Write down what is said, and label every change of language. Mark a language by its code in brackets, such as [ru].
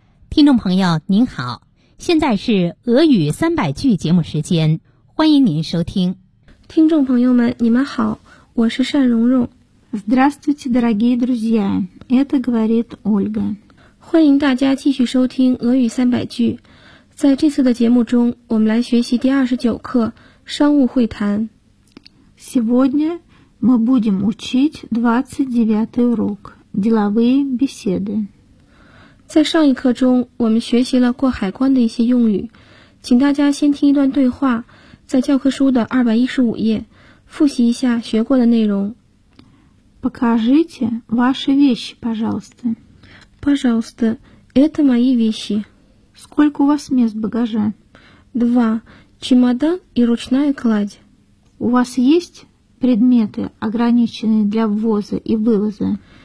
[zh] 听众朋友您好，现在是俄语300句节目时间，欢迎您收听。听众朋友们你们好，我是单蓉蓉。 [ru] Здравствуйте, дорогие друзья, это говорит Ольга. [zh] 欢迎大家继续收听俄语300句。在这次的节目中，我们来学习第29课商务会谈。 [ru] Сегодня мы будем учить 29 урок, деловые беседы. [zh] 在上一课中，我们学习了过海关的一些用语，请大家先听一段对话，在教科书的215页，复习一下学过的内容。 [ru] Покажите ваши вещи, пожалуйста. Пожалуйста, это мои вещи. Сколько у вас мест багажа? 2. Чемодан и ручная кладь. У вас есть предметы, ограниченные для ввоза и вывоза?